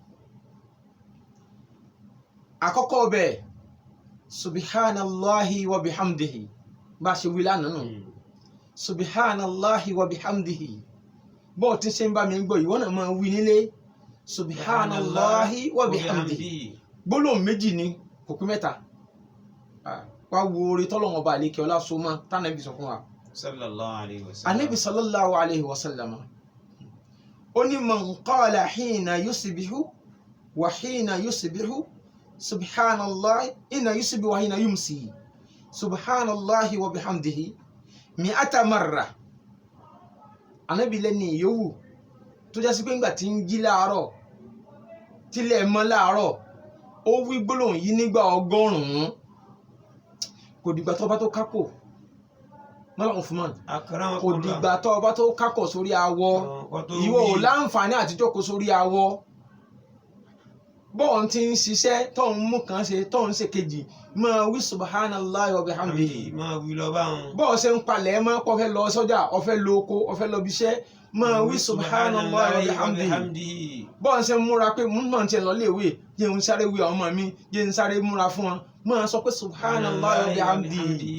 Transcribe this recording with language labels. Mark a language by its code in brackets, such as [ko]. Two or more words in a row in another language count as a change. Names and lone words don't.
[yo] àkọ́kọ́ bẹ̀ [ar] سبحان الله و بحمده [yo] bá ṣe wí lánàá nù [ar] سبحان الله و بحمده [yo] bọ́ọ̀ tí ṣe ń bá mi gbọ́ ìwọ náà máa wí nílé [ar] سبحان الله و بحمده [yo] gbólóhùn méjì ni kò pín mẹ́ta wá wo orí tọ́lọ́wọ́n ọba àlékè ọlá so mọ́ tánàbí sọ fún wa Ànábì [ar] صلى الله عليه وسلم [yo] ó ní [ar] من قال حين يصبح و حين يصبح سبحان الله حين يصبح و حين يمسي سبحان الله و بحمده مائة مرة. [yo] Ànábì lẹ́ni ìyówù tó já sí pé ńgbà tí ń jí láàárọ̀ tílẹ̀ mọ́ láàárọ̀ ó wí gbólóhùn yìí nígbà 100 kò dìgbà tó bá tó kákò mọ́lá Uthman kò dìgbà tó bá tó kákò sórí awọ ìwọ ò láǹfààní àti jókòó sórí awọ bọ́ọ̀ tí ń ṣiṣẹ́ tó ń mú kan ṣe tó ń ṣe kejì máa wí [ar] سبحان الله و بحمده [yo] bọ́ọ̀ ṣe ń palẹ̀ mọ́ kó fẹ́ lọ sọ́jà ó fẹ́ lọ oko ó fẹ́ lọ bíṣẹ́ máa wí [ar] سبحان الله و بحمده [yo] bọ́ọ̀ ṣe ń múra pé mọ̀ tí ẹ lọ léèwé jẹ́ ń sáré wí àwọn ọmọ mi jẹ́ ń sáré múra fún wọn máa sọ pé [ar] سبحان الله و بحمده.